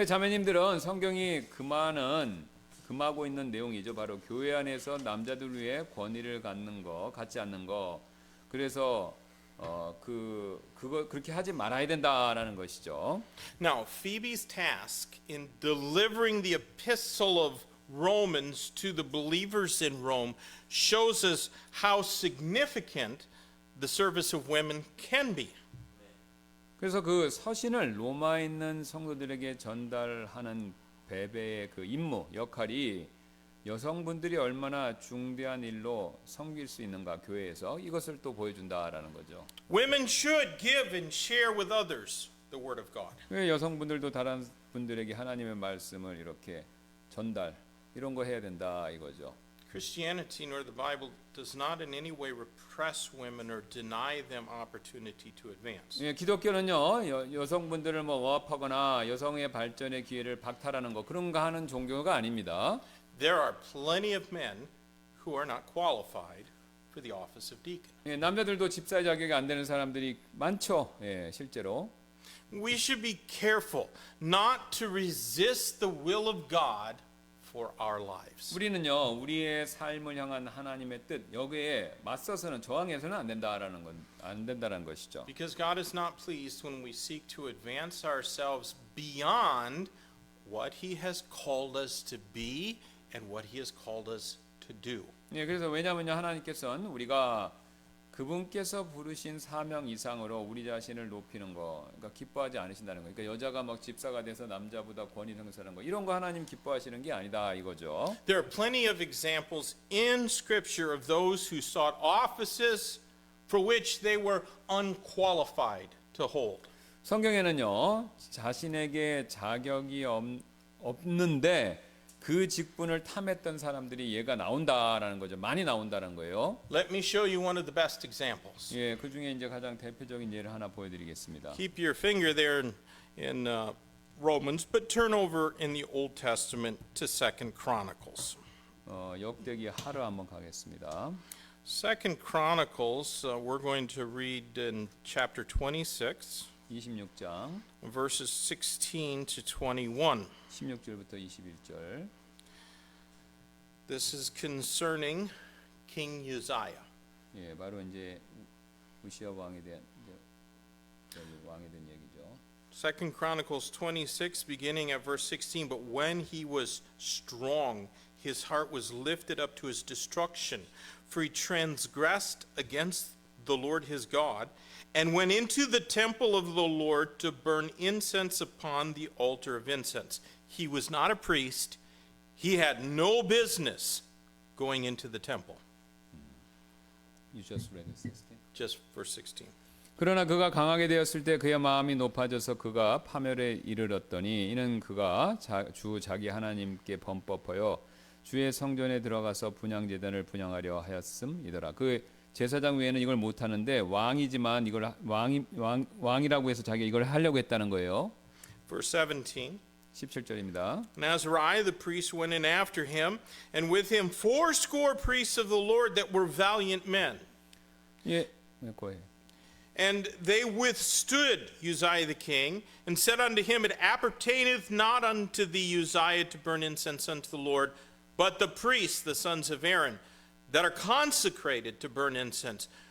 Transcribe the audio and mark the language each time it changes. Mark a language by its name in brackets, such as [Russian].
[Korean] 자매님들은 성경이 금하고 있는 내용이죠. 바로 교회 안에서 남자들 위에 권위를 갖지 않는 거. 그래서 그렇게 하지 말아야 된다라는 것이죠. [English] Now, Phoebe's task in delivering the epistle of Romans to the believers in Rome shows us how significant the service of women can be. [Korean] 그래서 그 서신을 로마에 있는 성도들에게 전달하는 베베의 그 임무, 역할이 여성분들이 얼마나 중대한 일로 섬길 수 있는가 교회에서 이것을 또 보여준다라는 거죠. [English] Women should give and share with others the word of God. [Korean] 왜 여성분들도 다른 분들에게 하나님의 말씀을 이렇게 전달 이런 거 해야 된다 이거죠. [English] Christianity nor the Bible does not in any way repress women or deny them opportunity to advance. [Korean] 예, 기독교는요 여성분들을 뭐 억압하거나 여성의 발전의 기회를 박탈하는 거 그런 거 하는 종교가 아닙니다. [English] There are plenty of men who are not qualified for the office of deacon. [Korean] 예, 남자들도 집사 자격이 안 되는 사람들이 많죠. 예, 실제로. [English] We should be careful not to resist the will of God for our lives. [Korean] 우리는요 우리의 삶을 향한 하나님의 뜻 여기에 맞서서는 저항해서는 안 된다는 것이죠. [English] Because God is not pleased when we seek to advance ourselves beyond what He has called us to be and what He has called us to do. [Korean] 예, 그래서 왜냐하면요 하나님께서는 우리가 그분께서 부르신 사명 이상으로 우리 자신을 높이는 거, 그러니까 기뻐하지 않으신다는 거. 그러니까 여자가 막 집사가 돼서 남자보다 권위 행사하는 거, 이런 거 하나님 기뻐하시는 게 아니다 이거죠. [English] There are plenty of examples in Scripture of those who sought offices for which they were unqualified to hold. [Korean] 성경에는요 자신에게 자격이 없는데 그 직분을 탐했던 사람들이 얘가 나온다라는 거죠. 많이 나온다는 거예요. [English] Let me show you one of the best examples. [Korean] 예, 그 중에 이제 가장 대표적인 예를 하나 보여드리겠습니다. [English] Keep your finger there in Romans, but turn over in the Old Testament to 2 Chronicles. [Korean] 역대기 하루 한번 가겠습니다. [English] 2 Chronicles, we're going to read in chapter 26, [Korean] 26장 [English] verses 16 to 21. [Korean] 16절부터 21절. [English] This is concerning King Uzziah. [Korean] 예, 바로 이제 우시아 왕에 대한 왕에 대한 얘기죠. [English] 2 Chronicles 26, beginning at verse 16. But when he was strong, his heart was lifted up to his destruction, for he transgressed against the Lord his God, and went into the temple of the Lord to burn incense upon the altar of incense. He was not a priest. He had no business going into the temple. You just read it, 16. Just verse 16. [Korean] 그러나 그가 강하게 되었을 때 그의 마음이 높아져서 그가 파멸에 이르렀더니 이는 그가 주 자기 하나님께 범법하여 주의 성전에 들어가서 분향 제단을 분향하려 하였음이더라. 그 제사장 외에는 이걸 못 하는데 왕이지만 이걸 왕이라고 해서 자기가 이걸 하려고 했다는 거예요. [English] Verse 17. [Korean] 17절입니다. [English] And Azariah the priest went in after him, and with him 80 priests of the Lord that were valiant men. [Korean] 예, 거예요. [English] And they withstood Uzziah the king, and said unto him, It appertaineth not unto thee, Uzziah, to burn incense unto the Lord, but the priests, the sons of Aaron, that are consecrated to burn incense.